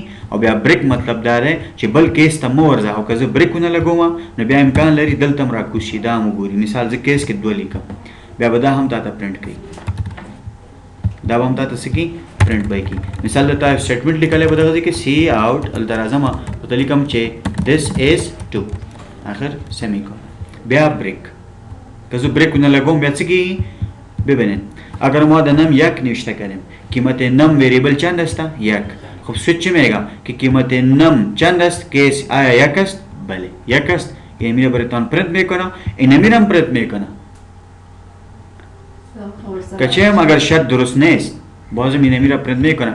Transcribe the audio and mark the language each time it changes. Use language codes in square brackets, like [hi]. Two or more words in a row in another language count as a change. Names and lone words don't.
[ps] او بیا بریک مطلب دا دی چې بل کیس ته مه ورځه. او که زه بریک ونه لګوم نو بیا امکان لري دلته هم راکوز شي. دا هم وګوري. مثال زه کیس کې 2 لیکم بیا به دا هم تا ته پرنټ کوي. دا به هم تا ته څه کوي؟ پرنټ به کوي. مثال دلته سټیټمنټ لیکلی به دغه ځای کې سی آوټ هلته راځم ورته لیکم چې [en] this is 2 [ps] آخر سیمی کالن. بیا بریک. که زه بریک ونه لګوم بیا څه کیږي؟ [fa] ببینین اگر ما د نم 1 نوشته کردیم قیمت نم ویریبل چند است؟ 1. خب سویچ چی میگه که قیمت نم چند است؟ کیس آیا 1 است؟ بله 1 است. یعنی میره براتون پرنت میکنه، این میرم پرنت میکنه. که چه اگر شرط درست نیست بازم این میره پرنت میکنه.